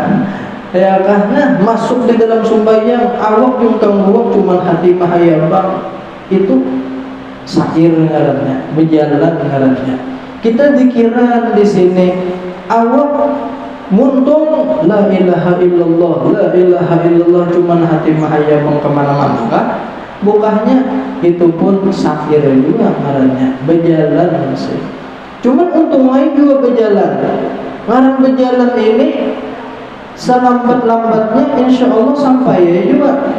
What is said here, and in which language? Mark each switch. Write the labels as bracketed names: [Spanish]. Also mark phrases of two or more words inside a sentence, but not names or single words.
[Indonesian] Ya kan? [Banjar] Masuk di dalam sembahyang, awak jungkang ruak, cuman hati mahayabang. Itu sair ngarannya, berjalan ngarannya. Kita dikiran di sini, awak muntung [Arabic] لا إله إلا الله لا إله إلا الله, [Banjar] cuman hati mahayabang kemana-mana kan? Bukannya itu pun sair juga ngarannya, berjalan sih. Cuman untung lain juga berjalan. Ngarang berjalan ini selambat-lambatnya [Arabic] إن شاء الله [Banjar] sampai ya juga.